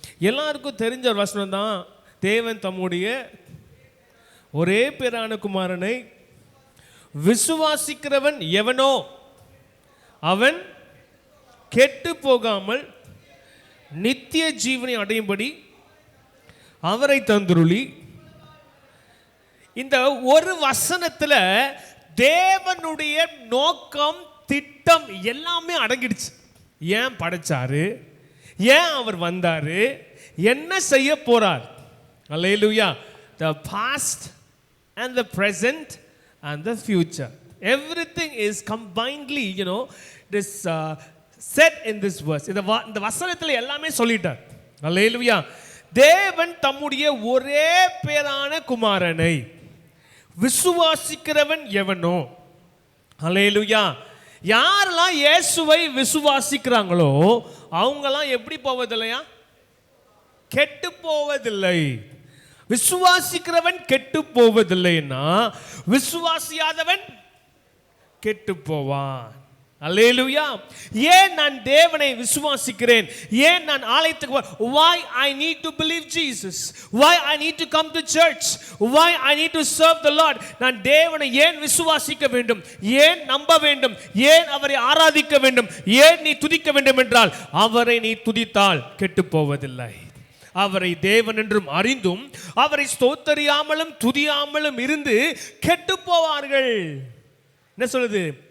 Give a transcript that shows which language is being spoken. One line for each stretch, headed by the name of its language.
Tamil: எல்லாருக்கும் தெரிஞ்ச ஒரு வசனம் தான். தேவன் தம்முடைய ஒரே பேரான குமாரனை விசுவாசிக்கிறவன் எவனோ அவன் கெட்டு போகாமல் நித்திய ஜீவனை அடையும்படி அவரை தந்துருளி. இந்த ஒரு வசனத்துல தேவனுடைய நோக்கம் திட்டம் எல்லாமே அடங்கிடுச்சு. ஏன் படைச்சாரு, ஏன் அவர் வந்தாரு, என்ன செய்ய போறார். அல்லேலூயா.
English: The past and the present and the future, everything is combinedly, this said in this verse.
Tamil: இந்த வசனத்துல எல்லாமே சொல்லிட்டார். அல்லேலூயா. தேவன் தம்முடைய ஒரே பேரான குமாரனை விசுவாசிக்கிறவன் எவனோ. அல்லேலூயா. யாரெல்லாம் இயேசுவை விசுவாசிக்கிறாங்களோ அவங்கெல்லாம் எப்படி போவதில்லையா? கெட்டு போவதில்லை. விசுவாசிக்கிறவன் கெட்டு போவதில்லைன்னா விசுவாசியாதவன் கெட்டு போவான். அல்லேலூயா. ஏன் நான் தேவனை விசுவாசிக்கிறேன், ஏன் நான் ஆலயத்துக்கு
English: why I need to believe Jesus, why I need to come to church, why I need to serve the Lord.
Tamil: நான் தேவனை ஏன் விசுவாசிக்க வேண்டும், ஏன் நம்ப வேண்டும், ஏன் அவரை ஆராதிக்க வேண்டும், ஏன் நீ துதிக்க வேண்டும் என்றால் அவரை நீ துதித்தால் கெட்டு போவதில்லை. அவரை தேவன் என்றும் அறிந்தும் அவரை ஸ்தோத்தரியாமலும் துதியாமலும் இருந்து கெட்டு போவார்கள். என்ன சொல்லுது?